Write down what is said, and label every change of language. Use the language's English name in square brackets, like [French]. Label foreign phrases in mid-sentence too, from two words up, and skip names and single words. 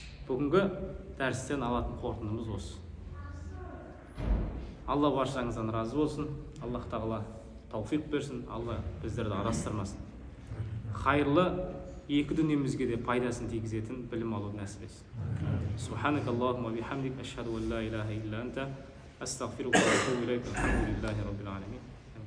[Kazakh] Бүгінгі дәрістен алатын қорытындымыз осы. Алла баршаңыздан разы болсын. Аллах тағала тауфиқ берсін. Алла біздерді арастырмасын. Хайырлы екі дүниемізге де пайдасын тигізетін білім алу нәсіп етсін. [Arabic] سبحانك اللهم بحمدك أشهد أن لا إله إلا أنت أستغفرك وأتوب إليك. الحمد لله رب العالمين.